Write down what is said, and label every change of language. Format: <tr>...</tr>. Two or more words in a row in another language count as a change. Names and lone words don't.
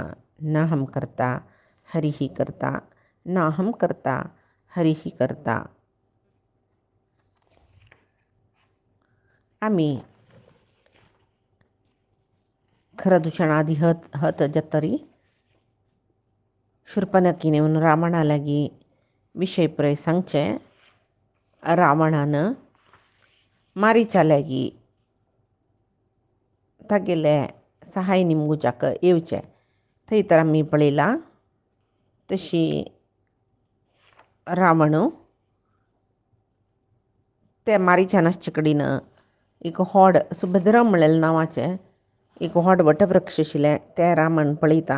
<sa>नाहं कर्ता हरिः कर्ता नाहं कर्ता हरिः कर्ता।</sa> <kok>आम्ही खरदूषणाधी हत जतरी शूर्पणखीने रावणालागी विषय पुरे सांगचे। रावणानं मारीचालागी तागेले सहाय निमगुजाक येवचे थंय तर आमी पळयला तशी रावण त्या मारीचानाचे कडेन एक व्हड सुभद्रा म्हणलेले नांवाचें एक व्हड वटवृक्ष आशिल्लें तें रावण पळयता।</kok>